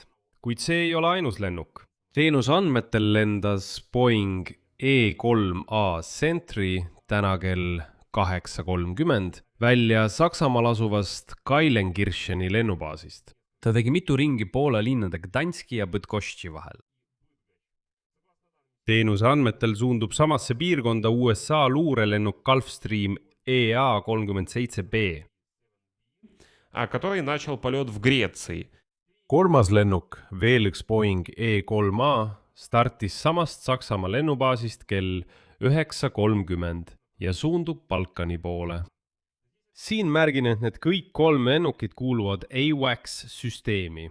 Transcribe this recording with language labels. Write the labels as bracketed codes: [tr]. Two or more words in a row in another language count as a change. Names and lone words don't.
[et] Kuid see ei ole ainus lennuk. Teenuse andmetel lendas Boeing E3A Sentry täna kell 8:30 välja Saksamaal asuvast Kailenkircheni lennubaasist. Ta tegi mitu ringi Poola linnade Gdanski ja Bydgoszczy vahel. Teenuse andmetel suundub samasse piirkonda USA luurelennuk Gulfstream EA-37B. [ru] Который начал полет в Греции. [et] Kolmas lennuk, veel üks Boeing E3A, startis samast Saksamaa lennubaasist kell 9:30 ja suundub Balkani poole. Siin märgin, et need kõik 3 lennukid kuuluvad AWACS-süsteemi.